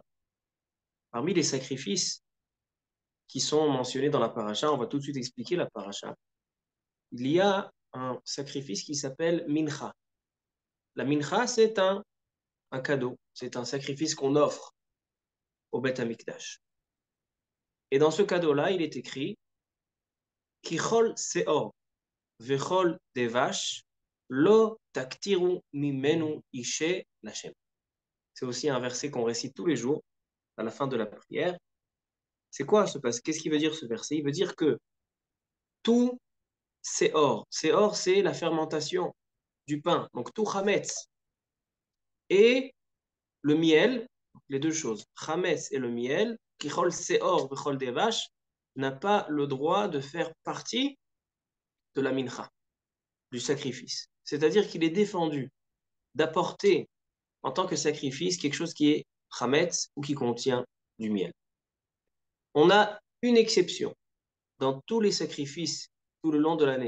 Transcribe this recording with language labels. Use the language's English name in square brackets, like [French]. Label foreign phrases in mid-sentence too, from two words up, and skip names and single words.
[French] Parmi les sacrifices qui sont mentionnés dans la paracha, on va tout de suite expliquer la paracha. Il y a un sacrifice qui s'appelle mincha. La mincha, c'est un cadeau, c'est un sacrifice qu'on offre au [Hebrew] בית המקדש. [French] Et dans ce cadeau-là, il est écrit [Hebrew] כי כל שאר וכל דבש לא תקטירו ממנו אשה לה. [French] C'est aussi un verset qu'on récite tous les jours à la fin de la prière. C'est quoi ce passage? Qu'est-ce qui veut dire ce verset? Il veut dire que tout seor, seor c'est la fermentation du pain, donc tout chametz et le miel, les deux choses, chametz et le miel, [Hebrew] כי כל שאר וכל דבש, [French] n'a pas le droit de faire partie de la mincha, du sacrifice. C'est-à-dire qu'il est défendu d'apporter en tant que sacrifice quelque chose qui est chametz ou qui contient du miel. On a une exception dans tous les sacrifices tout le long de l'année.